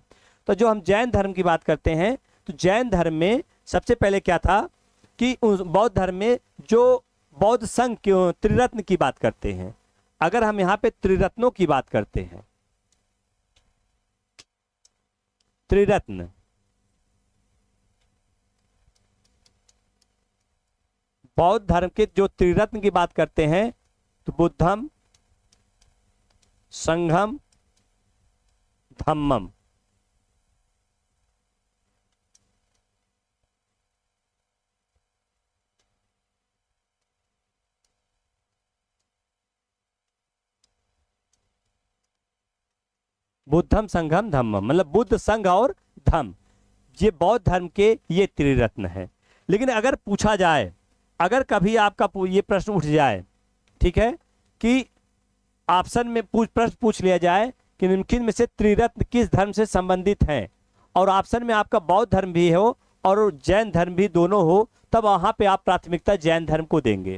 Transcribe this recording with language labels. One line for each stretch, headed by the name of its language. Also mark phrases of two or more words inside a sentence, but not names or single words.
Hindi: तो जो हम जैन धर्म की बात करते हैं तो जैन धर्म में सबसे पहले क्या था कि बौद्ध धर्म में जो बौद्ध संघ त्रिरत्न की बात करते हैं। अगर हम यहाँ पे त्रिरत्नों की बात करते हैं, त्रिरत्न बौद्ध धर्म के जो त्रिरत्न की बात करते हैं तो
Pali: बुद्धम, संघम, धम्मम। बुद्धम, संघम, धम्मम,
Hindi: मतलब बुद्ध, संघ और धम्म, ये बौद्ध धर्म के ये त्रिरत्न है। लेकिन अगर पूछा जाए, अगर कभी आपका ये प्रश्न उठ जाए, ठीक है, कि ऑप्शन में प्रश्न पूछ लिया जाए कि निम्नलिखित में से त्रिरत्न किस धर्म से संबंधित हैं, और ऑप्शन में आपका बौद्ध धर्म भी हो और जैन धर्म भी दोनों हो, तब वहां पे आप प्राथमिकता जैन धर्म को देंगे।